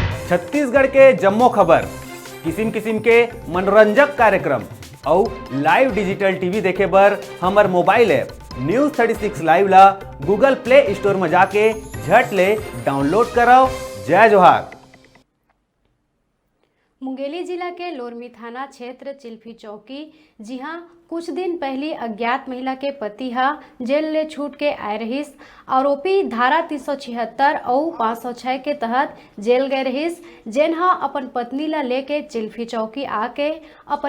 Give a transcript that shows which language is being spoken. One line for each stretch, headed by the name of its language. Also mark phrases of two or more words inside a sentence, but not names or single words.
Chhattisgarhi: छत्तीसगढ़ के जम्मो खबर, किसिम किसिम के मनोरंजक कार्यक्रम और
English: live digital TV
Chhattisgarhi: देखे बर हमर मोबाइल ऐप News36 लाइव ला गूगल प्ले स्टोर में जाके झट ले डाउनलोड कराओ। जय जोहार। मुंगेली जिला के लोरमी थाना क्षेत्र चिल्फी चौकी जी हाँ कुछ दिन पहले अज्ञात महिला के पति हा जेल ले छूट के आए रहिस। आरोपी धारा 376 और 506 के तहत जेल गए रहिस, जेन हा अपन पत्नी ला लेके चिल्फी चौकी आके अपन